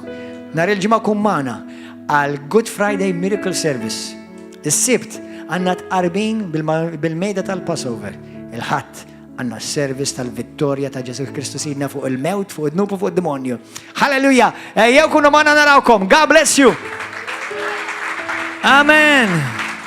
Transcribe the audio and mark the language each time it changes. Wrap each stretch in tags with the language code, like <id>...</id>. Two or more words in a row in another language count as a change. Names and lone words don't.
<mt>Nhar il-ġimgħa kun magħna għal</mt> <en>Good Friday Miracle Service.</en> <mt>Is-Sibt għandna tqarbin bil-mejda tal-Passover. Il-Ħadd għandna s-service tal-vittorja ta' Ġesu Kristu Sidna fuq il-mewt, fuq id-dnub u fuq id-demonju. Halleluja! Jew kunu magħna narawkom.</mt> <en>God bless you! Amen!</en>